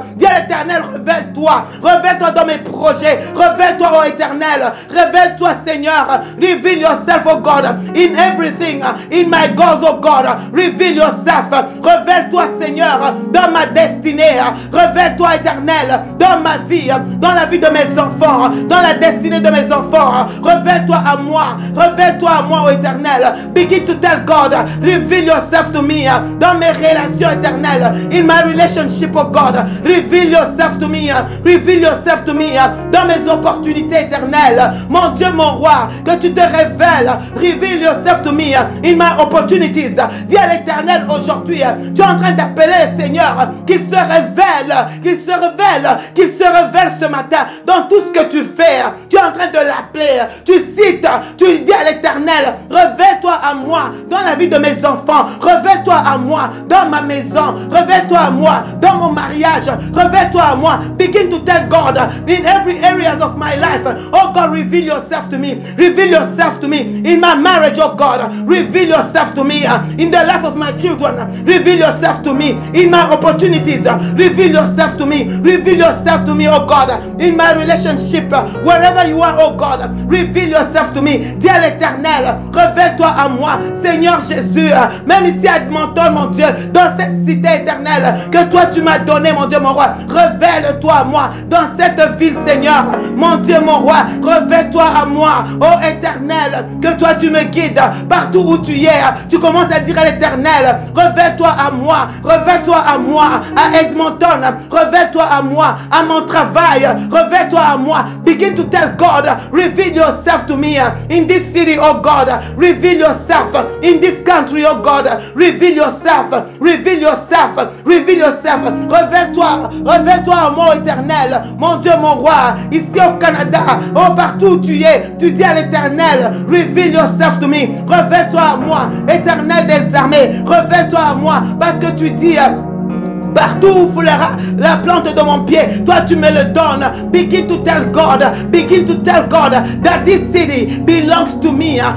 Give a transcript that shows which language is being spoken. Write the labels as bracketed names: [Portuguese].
[French] Dis à l'Éternel, révèle-toi. Révèle-toi dans mes projets. Révèle-toi, oh Éternel. Révèle-toi, Seigneur. [English] Reveal yourself, oh God, in everything, in my goals, oh God. Reveal yourself. [French] Révèle-toi, Seigneur, dans ma destinée. Révèle-toi, Éternel, dans ma vie, dans la vie de mes enfants, dans la destinée de mes enfants. Révèle-toi à moi. Révèle-toi à moi, oh Éternel. [English] Begin to tell God, reveal yourself to me, [French] dans mes relations éternelles, [English] in my relationship, oh God. Reveal yourself to me. Reveal yourself to me, [French] dans mes opportunités éternelles. Mon Dieu, mon roi, que tu te révèles. [English] Reveal yourself to me in my opportunities. [French] Dis à l'Éternel aujourd'hui, tu es en train d'appeler le Seigneur, qu'il se révèle, qu'il se révèle, qu'il se révèle ce matin dans tout ce que tu fais. Tu es en train de l'appeler. Tu cites, tu dis à l'Éternel, révèle-toi à moi dans la vie de mes enfants. Révèle-toi à moi dans ma maison. Révèle-toi à moi dans mon mariage. Révèle-toi à moi. [English] Begin to tell God in every areas of my life. Oh God, reveal yourself to me. Reveal yourself to me in my marriage, oh God. Reveal yourself to me in the life of my children. Reveal yourself to me in my opportunities. Reveal yourself to me. Reveal yourself to me, oh God, in my relationship. Wherever you are, oh God, reveal yourself to me. [French] Dis à l'Éternel, révèle-toi à moi, Seigneur Jésus. Même ici à Edmonton, mon Dieu, dans cette cité éternelle que toi tu m'as donné, mon Dieu, mon roi. Révèle-toi à moi dans cette ville, Seigneur. Mon Dieu, mon roi, révèle-toi à moi, oh Éternel, que toi tu me guides partout où tu es. Tu commences à dire à l'Éternel, révèle-toi à moi, révèle-toi à moi, à Edmonton, révèle-toi à moi, à mon travail, révèle-toi à moi. [English] Begin to tell God, reveal yourself to me in this city, oh God. Reveal yourself in this country, oh God. Reveal yourself, reveal yourself, reveal yourself. [French] Révèle-toi, révèle-toi à moi, Éternel, mon Dieu, mon roi, ici au Canada, oh partout où tu es, tu dis à l'Éternel, [English] reveal yourself to me. [French] Révèle-toi à moi, Éternel des armées, révèle-toi à moi, parce que tu dis, partout où foulera la plante de mon pied, toi tu me le donnes. [English] Begin to tell God, begin to tell God that this city belongs to me.